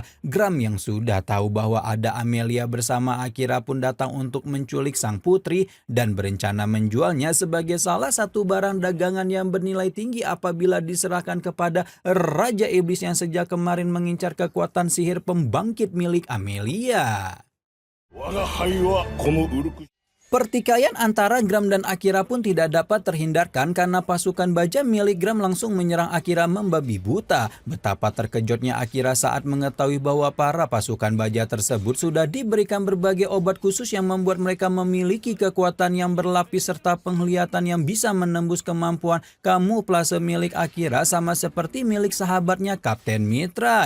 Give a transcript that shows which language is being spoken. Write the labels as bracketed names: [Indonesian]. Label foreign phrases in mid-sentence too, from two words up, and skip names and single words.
[Indonesian] Gram yang sudah tahu bahwa ada Amelia bersama Akira pun datang untuk menculik sang putri dan berencana menjualnya sebagai salah satu barang dagangan yang bernilai tinggi apabila diserahkan kepada Raja Iblis yang sejak kemarin mengincar kekuatan sihir pembangkit milik Amelia. [Japanese] 我が輩はこのウルク [Indonesian] Pertikaian antara Gram dan Akira pun tidak dapat terhindarkan karena pasukan baja milik Gram langsung menyerang Akira membabi buta. Betapa terkejutnya Akira saat mengetahui bahwa para pasukan baja tersebut sudah diberikan berbagai obat khusus yang membuat mereka memiliki kekuatan yang berlapis serta penglihatan yang bisa menembus kemampuan kamuflase milik Akira sama seperti milik sahabatnya Kapten Mitrai.